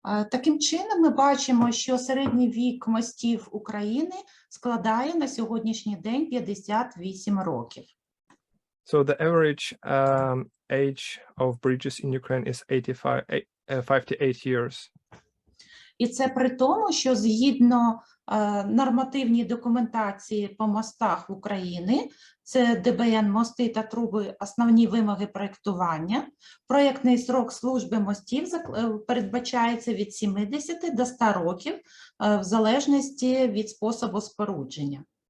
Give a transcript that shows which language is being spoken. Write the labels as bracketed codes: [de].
[uk] Таким чином, ми бачимо, що середній вік мостів України складає на сьогоднішній день 58 років. [en] So the average age of bridges in Ukraine is 58 years. [uk] І це при тому, що згідно нормативній документації по мостах України, це ДБН «Мости та труби. Основні вимоги проєктування», проєктний срок служби мостів передбачається від 70 до 100 років, в залежності від способу спорудження.